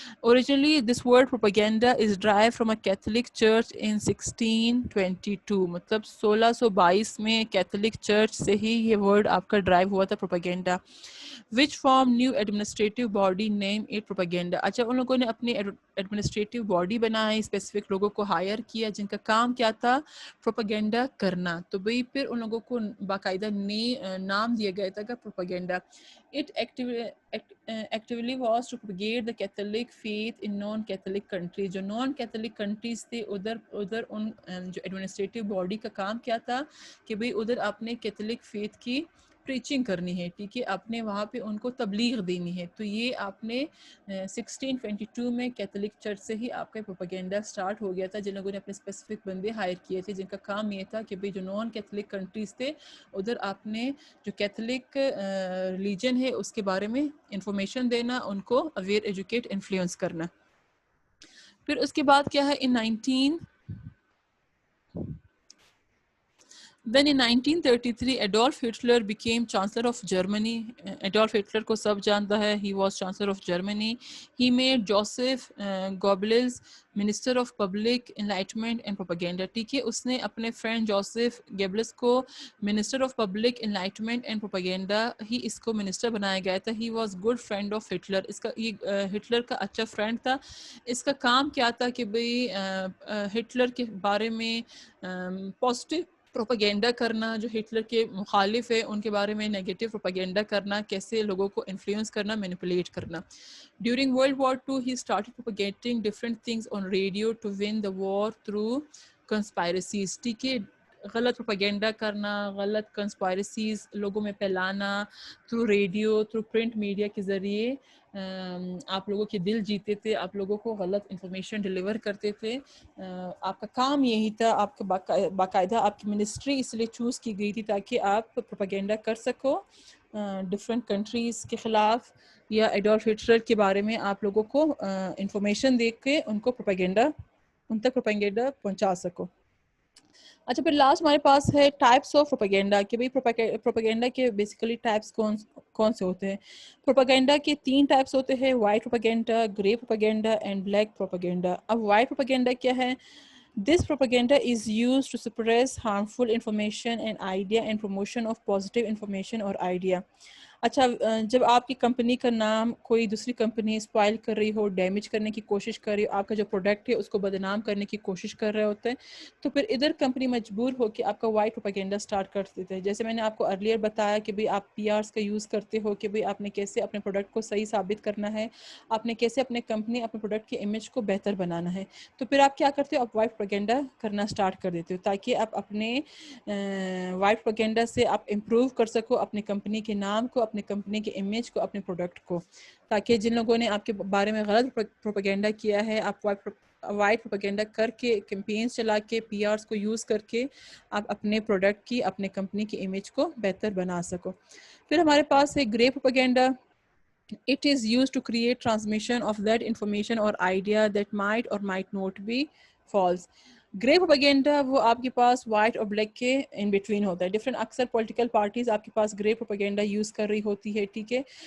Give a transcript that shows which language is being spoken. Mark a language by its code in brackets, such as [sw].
[en] originally this word propaganda is derive from a Catholic church in [ur] 1622, مطلب 1622 میں Catholic church سے ہی یہ ورڈ آپ کا ڈرائیو ہوا تھا propaganda. [en] Which form new administrative body name it propaganda. [ur] اچھا, ان لوگوں نے اپنی ایڈمنسٹریٹو باڈی بنائی, اسپیسیفک لوگوں کو ہائر کیا جن کا کام کیا تھا, پروپیگنڈا کرنا. تو بھئی پھر ان لوگوں کو باقاعدہ نام دیا گیا تھا کہ propaganda. [en] It actively was to propagate the Catholic faith in non-Catholic countries. [ur] جو [en] non-Catholic countries [ur] تھے ادھر ان جو ایڈمنسٹریٹو باڈی کا کام کیا تھا کہ بھئی ادھر اپنے کیتھولک فیتھ کی پریچنگ کرنی ہے, ٹھیک ہے, آپ نے وہاں پہ ان کو تبلیغ دینی ہے. تو یہ آپ نے 1622 میں کیتھولک چرچ سے ہی آپ کا پروپیگنڈا سٹارٹ ہو گیا تھا, جن لوگوں نے اپنے اسپیسیفک بندے ہائر کیے تھے جن کا کام یہ تھا کہ بھئی جو نان کیتھولک کنٹریز تھے ادھر آپ نے جو کیتھولک ریلیجن ہے اس کے بارے میں انفارمیشن دینا, ان کو اویئر, ایجوکیٹ, انفلوئنس کرنا. پھر اس کے بعد کیا ہے, [en] Then in 1933 Adolf Hitler became Chancellor of Germany. Adolf Hitler [ur] کو سب جانتا ہے, [en] he was Chancellor of Germany. He made Joseph Goebbels Minister of Public Enlightenment and Propaganda. [ur] ٹھیک ہے, اس نے اپنے فرینڈ جوزف گیبلس کو Minister of Public Enlightenment and Propaganda ہی اس کو minister بنایا گیا تھا. [en] He was good friend of Hitler. [ur] اس کا یہ ہٹلر کا اچھا فرینڈ تھا. اس کا کام کیا تھا کہ بھئی ہٹلر کے بارے میں پازیٹیو پروپیگنڈا کرنا, جو ہٹلر کے مخالف ہے ان کے بارے میں نیگیٹو پروپیگنڈا کرنا, کیسے لوگوں کو انفلوئنس کرنا, مینیپولیٹ کرنا. [en] During world war II he started propagating different things on radio to win the war through conspiracies. [ur] ٹھیک ہے, غلط پروپیگنڈا کرنا, غلط کنسپائرسیز لوگوں میں پھیلانا, through radio, through print media کے ذریعے آپ لوگوں کے دل جیتے تھے, آپ لوگوں کو غلط انفارمیشن ڈلیور کرتے تھے. آپ کا کام یہی تھا, آپ کا باقاعدہ آپ کی منسٹری اس لیے چوز کی گئی تھی تاکہ آپ پروپیگنڈا کر سکو ڈفرینٹ کنٹریز کے خلاف, یا ایڈولف ہٹلر کے بارے میں آپ لوگوں کو انفارمیشن دے کے ان کو ان تک پروپیگنڈا پہنچا سکو. اچھا, پھر لاسٹ ہمارے پاس ہے ٹائپس آف پروپیگنڈا, کہ بھئی پروپیگنڈا کے بیسیکلی ٹائپس کون سے ہوتے ہیں. پروپیگنڈا کے 3 ٹائپس ہوتے ہیں, white propaganda, grey propaganda and black propaganda. اب وائٹ پروپیگنڈا کیا ہے, [en] This propaganda is used to suppress harmful information and idea and promotion of positive information or idea. [ur] اچھا, جب آپ کی کمپنی کا نام کوئی دوسری کمپنی اسپائل کر رہی ہو, ڈیمیج کرنے کی کوشش کر رہی ہو, آپ کا جو پروڈکٹ ہے اس کو بدنام کرنے کی کوشش کر رہے ہوتے ہیں, تو پھر ادھر کمپنی مجبور ہو کہ آپ کا وائٹ پروپیگنڈا سٹارٹ کر دیتے ہیں. جیسے میں نے آپ کو ارلیئر بتایا کہ بھئی آپ پی آرس کا یوز کرتے ہو کہ بھئی آپ نے کیسے اپنے پروڈکٹ کو صحیح ثابت کرنا ہے, آپ نے کیسے اپنے کمپنی, اپنے پروڈکٹ کی امیج کو بہتر بنانا ہے. تو پھر آپ کیا کرتے ہو, آپ وائٹ پروپیگنڈا کرنا سٹارٹ کر دیتے ہو تاکہ آپ اپنے وائٹ پروپیگنڈا سے آپ امپروو کر سکو اپنے کمپنی کے نام کو, اپنے کمپنی کے امیج کو, اپنے پروڈکٹ کو, تاکہ جن لوگوں نے آپ کے بارے میں غلط پروپیگنڈا کیا ہے, آپ وائٹ پروپیگنڈا کر کے, کیمپینز چلا کے, پی آرس کو یوز کر کے آپ اپنے پروڈکٹ کی, اپنے کمپنی کی امیج کو بہتر بنا سکو. پھر ہمارے پاس ہے grey propaganda. [en] It is used to create transmission of that information or idea that might or might not be false. [ur] Grey propaganda وہ آپ کے پاس وائٹ اور بلیک کے ان بٹوین ہوتا ہے. ڈفرینٹ اکثر پولیٹیکل پارٹیز آپ کے پاس گرے پروپیگنڈا یوز کر رہی ہوتی ہے, ٹھیک ہے.